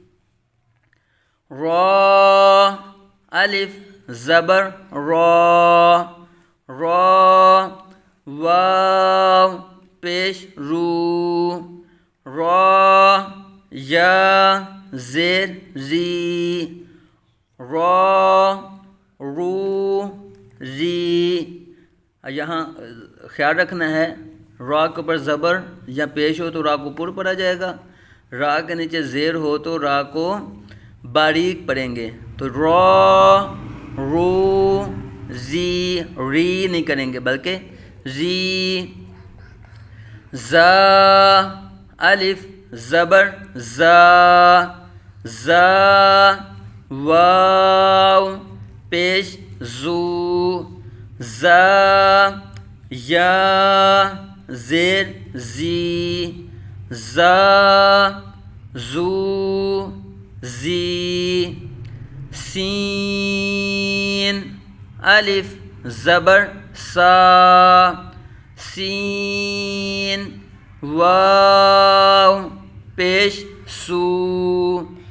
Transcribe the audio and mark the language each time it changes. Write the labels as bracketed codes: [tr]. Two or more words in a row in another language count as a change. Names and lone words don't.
[ur] را الف زبر را، را، واو پیش رو، را، یا زیر ری، را، رو، ری۔ یہاں خیال رکھنا ہے را کے اوپر زبر یا پیش ہو تو را کو پر پڑھا جائے گا، را کے نیچے زیر ہو تو را کو باریک پڑھیں گے، تو را، رو، زی، ری نہیں کریں گے بلکہ زی، زا الف زبر زا، زا، واو پیش زو، زا، یا زیر زی، زا، زو، زی، سین الف زبر سا، سین، واو پیش سو،